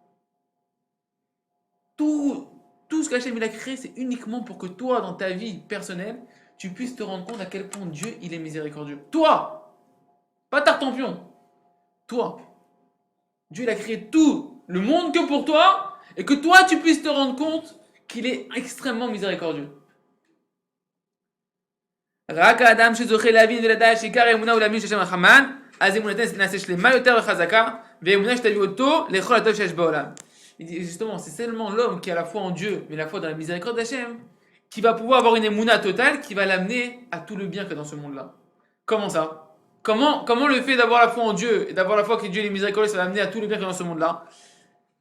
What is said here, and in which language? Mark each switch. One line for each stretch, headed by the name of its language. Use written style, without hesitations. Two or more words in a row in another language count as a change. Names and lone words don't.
French: Tout ce qu'Hachem il a créé, c'est uniquement pour que toi, dans ta vie personnelle, tu puisses te rendre compte à quel point Dieu, il est miséricordieux. Toi! Pas Tartampion. Toi. Dieu, il a créé tout le monde que pour toi, et que toi, tu puisses te rendre compte qu'il est extrêmement miséricordieux.
Hebrew: רק האדם שזוכה להבין ולדעת שעיקר האמונה הוא להאמין שהשם רחמן, אז אמונתנו נעשה שלמה יותר וחזקה, ואמונה שתביא אותו לכל הטוב שיש בעולם.
French: Justement, c'est seulement l'homme qui a la foi en Dieu, mais la foi dans la miséricorde d'Hachem, qui va pouvoir avoir une émouna totale qui va l'amener à tout le bien qu'il y a dans ce monde-là. Comment ça? Comment le fait d'avoir la foi en Dieu et d'avoir la foi que Dieu est miséricordieux, ça va l'amener à tout le bien qu'il y a dans ce monde-là?